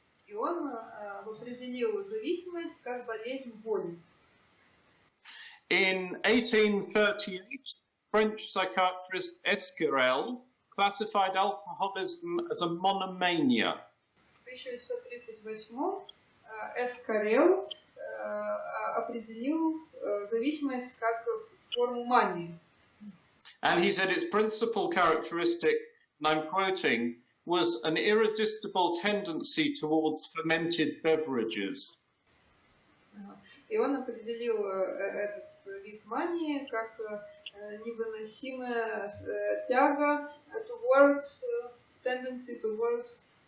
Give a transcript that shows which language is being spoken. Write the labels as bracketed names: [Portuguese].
[Russian] И он определил зависимость как болезнь воли. [English] In 1838, French psychiatrist Esquirel classified alcoholism as a monomania. [Russian] В 1838 Эскорел определил зависимость как форму мании. [English] And he said its principal characteristic, and I'm quoting, was an irresistible tendency towards fermented beverages. [Russian] И он определил этот вид мании как невыносимая тяга [English] towards tendency towards